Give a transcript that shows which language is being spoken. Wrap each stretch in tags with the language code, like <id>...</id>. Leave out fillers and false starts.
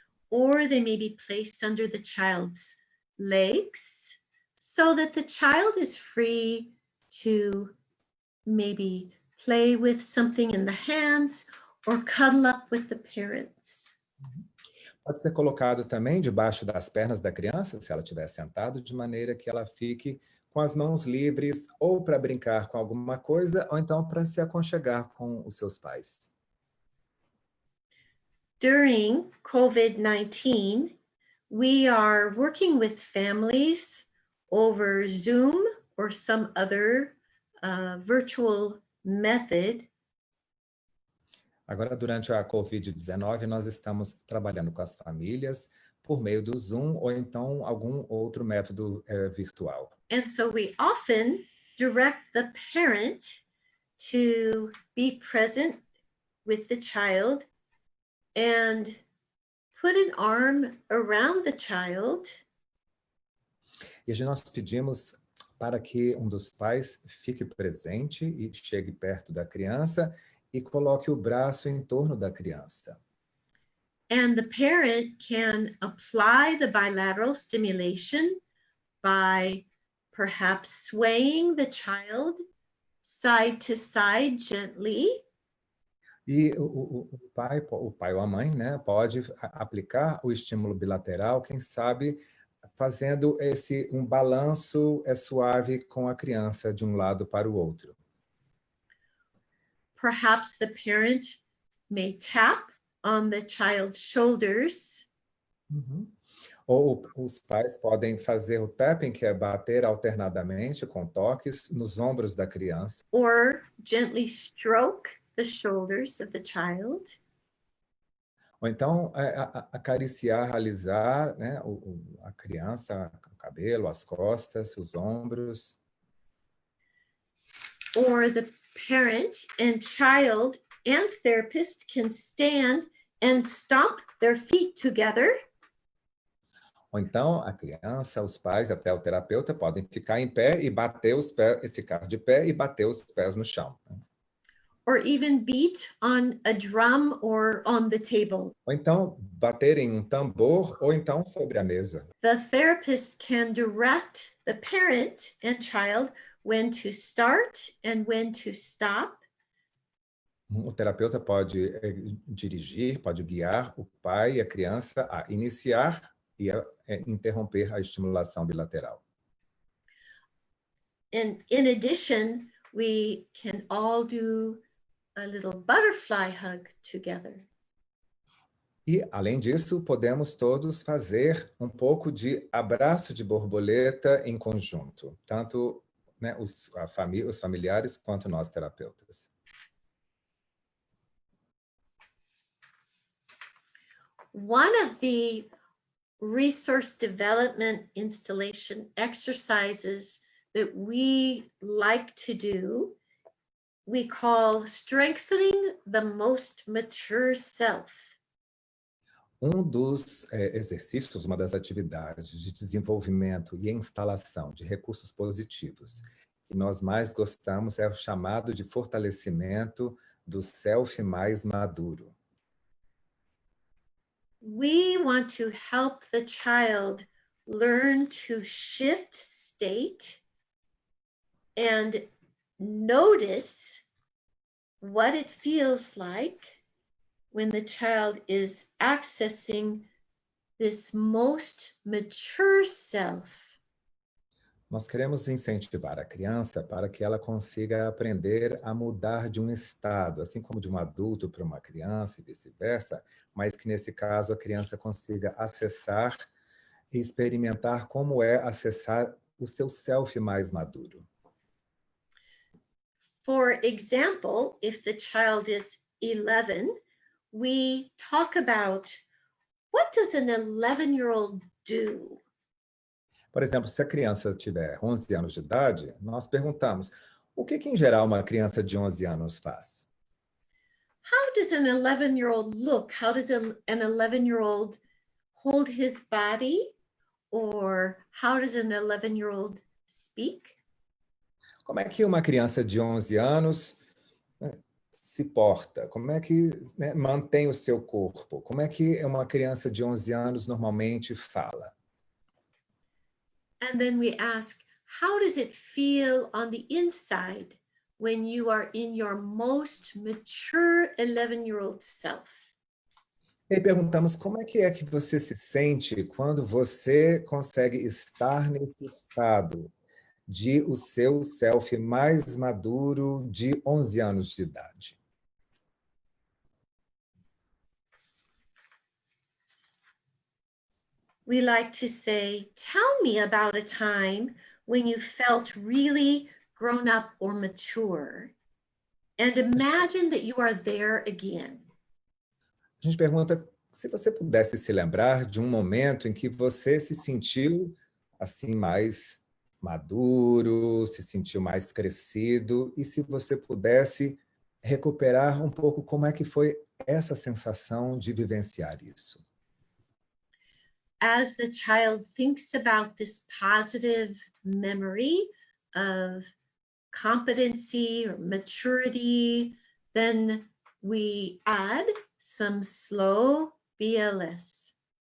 <en>Or they may be placed under the child's legs so that the child is free to maybe play with something in the hands or cuddle up with the parents.</en> <pt>Pode ser colocado também debaixo das pernas da criança, se ela estiver sentada, de maneira que ela fique com as mãos livres, ou para brincar com alguma coisa, ou então para se aconchegar com os seus pais.</pt> <en>During COVID-19, we are working with families over Zoom or some other virtual method.</en> <pt>Agora, durante a Covid19, nós estamos trabalhando com as famílias por meio do Zoom ou então algum outro método virtual.</pt> <en>And so we often direct the parent to be present with the child and put an arm around the child.</en> <pt>E nós pedimos para que um dos pais fique presente e chegue perto da criança e coloque o braço em torno da criança.</pt> <en>And the parent can apply the bilateral stimulation by perhaps swaying the child side to side gently.</en> <pt>E o pai ou a mãe, né, pode aplicar o estímulo bilateral, quem sabe fazendo um balanço suave com a criança de um lado para o outro.</pt> <en>Perhaps the parent may tap on the child's shoulders.</en> <pt>Ou os pais podem fazer o tapping, que é bater alternadamente com toques nos ombros da criança.</pt> <en>Or gently stroke the shoulders of the child.</en> <pt>Ou então acariciar, alisar, né, a criança, o cabelo, as costas, os ombros.</pt> <en>Or the parent and child and therapist can stand and stomp their feet together.</en> <pt>Ou então a criança, os pais, até o terapeuta podem ficar em pé e bater os pés, ficar de pé e bater os pés no chão.</pt> <en>Or even beat on a drum or on the table.</en> <pt>Ou então bater em um tambor ou então sobre a mesa.</pt> <en>The therapist can direct the parent and child when to start and when to stop.</en> <pt>O terapeuta pode dirigir, pode guiar o pai e a criança a iniciar e a interromper a estimulação bilateral.</pt> <en>And in addition, we can all do a little butterfly hug together.</en> <pt>E, além disso, podemos todos fazer um pouco de abraço de borboleta em conjunto, tanto, né, os familiares quanto nós terapeutas.</pt> <en>One of the resource development installation exercises that we like to do, we call strengthening the most mature self.</en> <pt>Um dos exercícios, uma das atividades de desenvolvimento e instalação de recursos positivos que nós mais gostamos é o chamado de fortalecimento do self mais maduro.</pt> <en>We want to help the child learn to shift state and notice what it feels like when the child is accessing this most mature self.</en> <pt>Nós queremos incentivar a criança para que ela consiga aprender a mudar de um estado, assim como de um adulto para uma criança e vice-versa, mas que nesse caso a criança consiga acessar e experimentar como é acessar o seu self mais maduro.</pt> <en>For example, if the child is 11, we talk about what does an 11-year-old do?</en> <pt>Por exemplo, se a criança tiver 11 anos de idade, nós perguntamos, o que em geral uma criança de 11 anos faz?</pt> <en>How does an 11-year-old look? How does an 11-year-old hold his body? Or how does an 11-year-old speak?</en> <pt>Como é que uma criança de 11 anos se porta? Como é que, né, mantém o seu corpo? Como é que uma criança de 11 anos normalmente fala?</pt> <en>And then we ask, how does it feel on the inside when you are in your most mature 11-year-old self?</en> <pt>E aí perguntamos como é que você se sente quando você consegue estar nesse estado de o seu self mais maduro de 11 anos de idade.</pt> <en>We like to say, tell me about a time when you felt really grown up or mature, and imagine that you are there again.</en> <pt>A gente pergunta se você pudesse se lembrar de um momento em que você se sentiu assim mais maduro, se sentiu mais crescido, e se você pudesse recuperar um pouco como é que foi essa sensação de vivenciar isso.</pt> <en>As the child thinks about this positive memory of competency or maturity, then we add some slow BLS.</en>